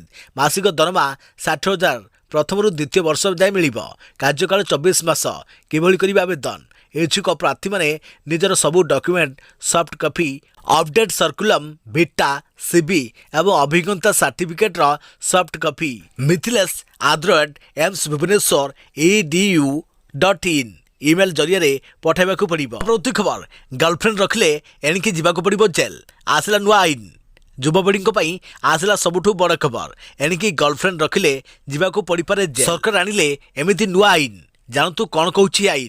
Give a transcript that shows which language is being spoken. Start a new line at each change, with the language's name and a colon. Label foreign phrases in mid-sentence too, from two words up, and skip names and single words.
Odia: ମାସିକ ଦରମା 60,000 ପ୍ରଥମରୁ ଦ୍ୱିତୀୟ ବର୍ଷ ଯାଏଁ ମିଳିବ। କାର୍ଯ୍ୟକାଳ 24 ମାସ। କିଭଳି କରିବେ ଆବେଦନ? ଇଚ୍ଛୁକ ପ୍ରାର୍ଥୀମାନେ ନିଜର ସବୁ ଡକ୍ୟୁମେଣ୍ଟ
English: soft copy, update curriculum vitae, CV
Odia: ଏବଂ ଅଭିଜ୍ଞତା ସାର୍ଟିଫିକେଟର
English: soft copy
Odia: mithiles@emsbhubaneswar.edu.in ଇମେଲ ଜରିଆରେ ପଠାଇବାକୁ ପଡ଼ିବ। ପ୍ରତି ଖବର ଗର୍ଲଫ୍ରେଣ୍ଡ ରଖିଲେ ଏଣିକି ଯିବାକୁ ପଡ଼ିବ ଜେଲ୍। ଆସିଲା ନୂଆ ଆଇନ। ଯୁବପିଢ଼ିଙ୍କ ପାଇଁ ଆସିଲା ସବୁଠୁ ବଡ଼ ଖବର। ଏଣିକି ଗର୍ଲଫ୍ରେଣ୍ଡ ରଖିଲେ ଯିବାକୁ ପଡ଼ିପାରେ ଜେଲ୍। ସରକାର ଆଣିଲେ ଏମିତି ନୂଆ ଆଇନ। ଜାଣନ୍ତୁ କ'ଣ କହୁଛି ଆଇନ।